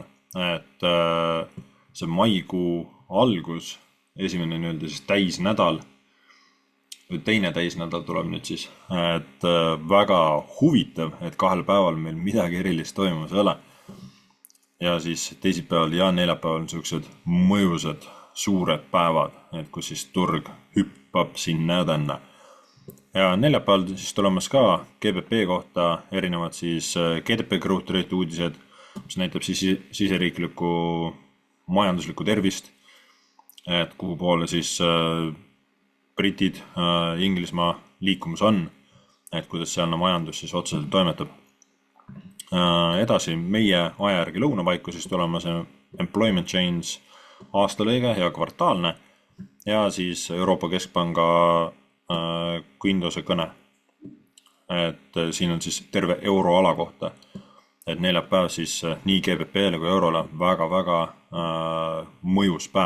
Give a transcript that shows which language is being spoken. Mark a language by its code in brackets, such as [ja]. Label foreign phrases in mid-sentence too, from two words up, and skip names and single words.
[et] Et see maikuu algus, esimene nii-öelda siis täisnädal, või teine täisnädal tuleb nüüd siis, et väga huvitav, et kahel päeval meil midagi erilist toimumas ei ole. Ja siis teisipäeval ja neljapäeval on sellised mõjusad suured päevad, et kus siis turg hüppab sinna ja tänna. Ja neljapäeval siis tulemas ka GBP kohta erinevad siis [en] GDP growth rate [et] uudised, mis näitab siis siseriiklikku majanduslikku tervist, et kuhu poole siis britid, Inglismaa liikumus on, et kuidas sealne majandus siis otseselt toimetab. Edasi meie aja järgi lõunapaiku siis tulemas [en] employment change [et] aastalõige ja kvartaalne ja siis Euroopa Keskpanga Guindose kõne. Et siin on siis terve euroala kohta. Et neljapäev siis nii GBP-le kui eurole väga mõjus päev.